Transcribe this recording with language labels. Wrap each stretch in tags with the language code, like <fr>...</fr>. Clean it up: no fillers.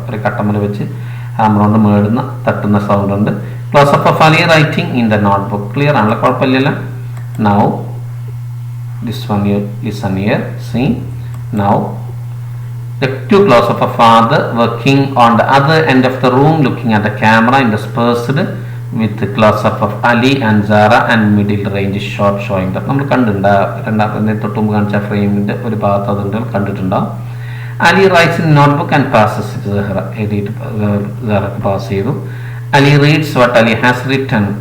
<ml>ഒരു കട്ടമ്മൽ വെച്ച് ഹാമർ കൊണ്ട് മേടുന്ന തട്ടുന്ന സൗണ്ട് ഉണ്ട്.</ml> <en>Close up of Ali writing in the notebook,</en> <ml>clear aanalla, കുഴപ്പമില്ലല്ലോ.</ml> <en>Now this one you listen here, see. Now the two close of a father working on the other end of the room looking at the camera, interspersed with the close up of Ali and Zara and middle range shot showing that.</en> <ml>നമ്മൾ കണ്ടിട്ടുണ്ട്, രണ്ടാമത്തെ തൊട്ടുമ്പ് കാണിച്ച ഫ്രെയിമിൻ്റെ ഒരു ഭാഗത്ത് അതുണ്ട്, കണ്ടിട്ടുണ്ടാവും.</ml> <en>Ali writes in notebook and passes it to Zahra.</en> <ml>എഴുതിയിട്ട് Zahra pass ചെയ്തു.</ml> <en>Ali reads what Ali has written.</en>